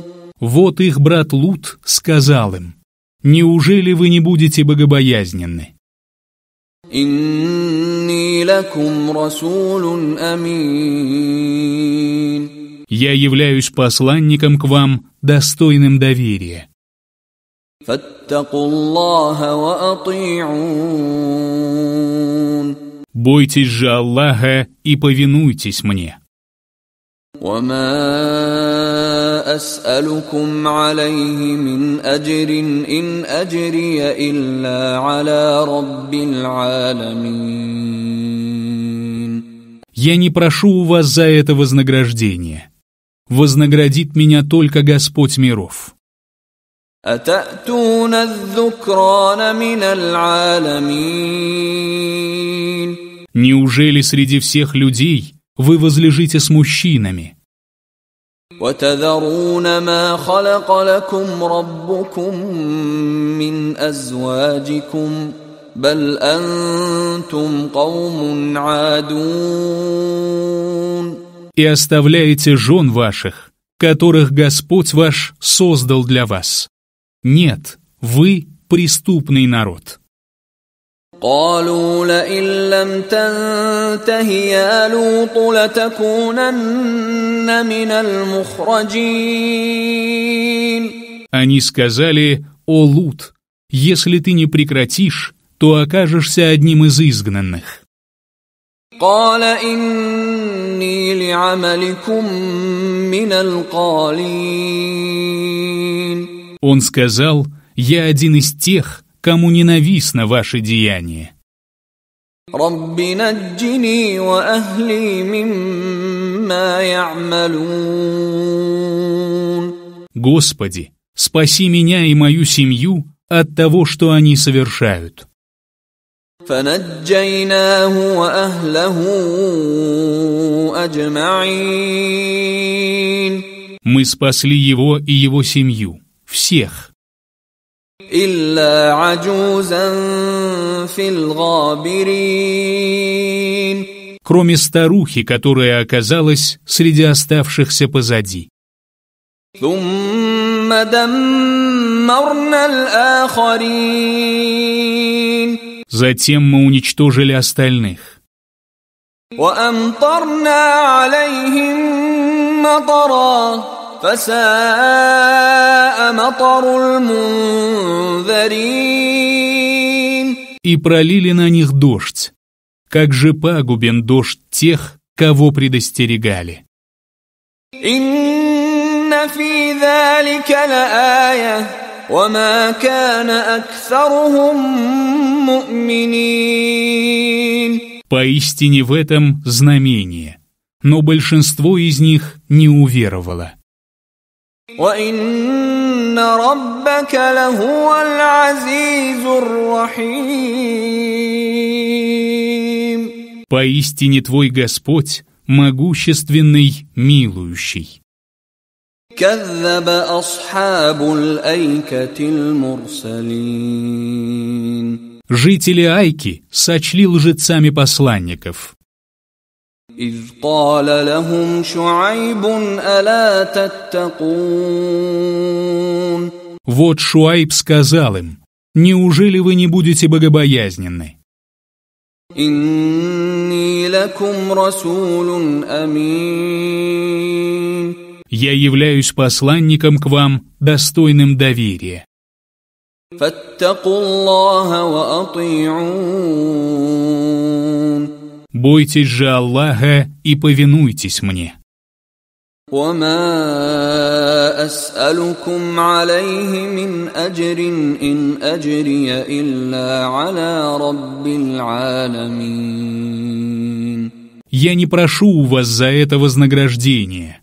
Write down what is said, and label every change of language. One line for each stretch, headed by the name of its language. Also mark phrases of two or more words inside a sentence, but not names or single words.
Russian: Вот их брат Лут сказал им: неужели вы не будете богобоязненны?
Arabic: إني لكم رسول أمين.
Russian: Я являюсь посланником к вам, достойным доверия.
Arabic: فاتقوا الله وأطيعون.
Russian: Бойтесь же Аллаха и повинуйтесь мне.
Arabic: وما أسألكم عليه من أجر إن أجري إلا على رب العالمين.
Russian: Я не прошу у вас за это вознаграждение. Вознаградит меня только Господь миров.
Arabic: أتأتون الذكران من العالمين.
Russian: Неужели среди всех людей вы возлежите с мужчинами?
Arabic: وتذرون ما خلق لكم ربكم من أزواجكم بل أنتم قوم عادون.
Russian: И оставляете жен ваших, которых Господь ваш создал для вас. Нет, вы преступный народ.
Arabic: قالوا لئن لم تنته يا لوط لتكونن من المخرجين.
Russian: Они сказали: «О Лут, если ты не прекратишь, то окажешься одним из изгнанных».
Arabic: قال إني لعملكم من القالين.
Russian: Он сказал: «Я один из тех, кому ненавистно ваше деяние».
Arabic: رب نجني وأهلي مما يعملون.
Russian: Господи, спаси меня и мою семью от того, что они совершают.
Arabic: فنجيناه وأهله أجمعين.
Russian: Мы спасли его и его семью, всех.
Arabic: إلا عجوزا في الغابرين.
Russian: Кроме старухи, которая оказалась среди оставшихся позади.
Arabic: ثم دمرنا الآخرين.
Russian: Затем мы уничтожили остальных.
Arabic: وأمطرنا عليهم مطرا فساء مطر المنذرين.
Russian: И пролили на них дождь. Как же пагубен дождь тех, кого предостерегали.
Arabic: إن في ذلك لآية وما كان أكثرهم مؤمنين.
Russian: Поистине в этом знамение, но большинство из них не уверовало.
Arabic: وإن ربك لهو العزيز الرحيم.
Russian: Поистине твой Господь могущественный, милующий.
Arabic: كذب أصحاب الأيكة المرسلين.
Russian: Жители Айки сочли лжецами посланников.
Arabic: إذ قال لهم شعيب ألا تتقون.
Russian: Вот Шуайб сказал им: «Неужели вы не будете богобоязненны?
Arabic: إني لكم رسول أمين.
Russian: Я являюсь посланником к вам, достойным доверия.
Arabic: فاتقوا الله وأطيعون.
Russian: Бойтесь же Аллаха и повинуйтесь мне.
Arabic: وما أسألكم عليه من أجر إن أجري إلا على رب العالمين.
Russian: Я не прошу у вас за это вознаграждение.